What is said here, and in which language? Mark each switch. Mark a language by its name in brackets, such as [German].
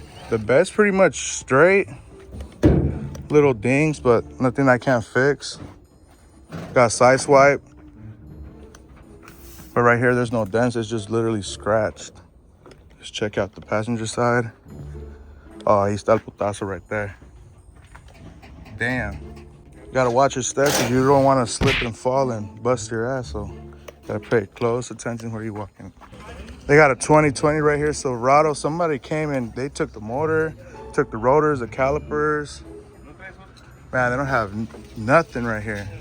[English] The bed's pretty much straight. Little dings, but nothing I can't fix. Got side swipe. But right here, there's no dents. It's just literally scratched. Just check out the passenger side. [Spanish] Oh, ahí está el putazo [English] right there. Damn. You gotta watch your steps because you don't want to slip and fall and bust your ass. So gotta pay close attention where you're walking. They got a 2020 right here, Silverado. Somebody came and they took the motor, Took the rotors, the calipers. Man, they don't have nothing right here.